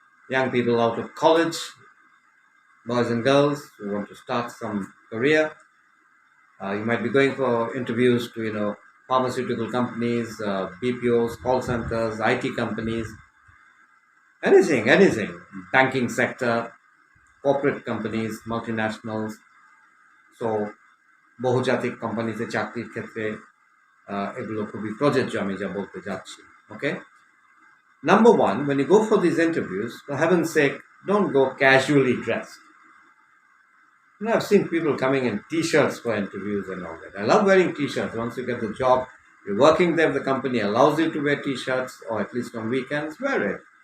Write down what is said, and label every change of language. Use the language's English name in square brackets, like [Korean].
[English] Young people out of college, boys and girls who want to start some career. You might be going for interviews to, pharmaceutical companies, BPOs, call centers, IT companies, anything, banking sector, corporate companies, multinationals. [Bangla] So, বহুজাতিক কোম্পানিতে চাকরির ক্ষেত্রে এগুলো খুবই প্রযোজ্য আমি যা বলতে যাচ্ছি. [English] Okay? Number 1, when you go for these interviews, for heaven's sake, don't go casually dressed. I've seen people coming in t-shirts for interviews and all that. I love wearing t-shirts. Once you get the job, you're working there, the company allows you to wear t-shirts, or at least on weekends, wear it.